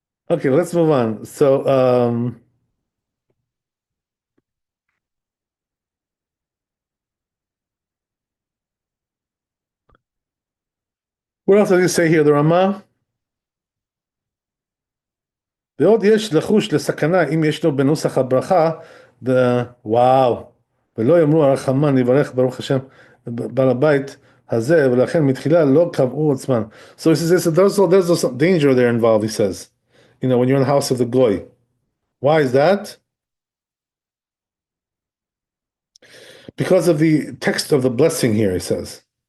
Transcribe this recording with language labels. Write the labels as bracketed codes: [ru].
[en] Okay, let's move on. So what else does he say here? The Ramah. [he] ועוד יש לחוש לסכנה אם ישנו בנוסח הברכה, וואו, ולא יאמרו הרחמן יברך ברוך השם בעל הבית הזה, ולכן מתחילה לא קבעו עצמן. [en] So he says, there's some danger there involved, he says, when you're in the house of the goy. Why is that? Because of the text of the blessing here, he says.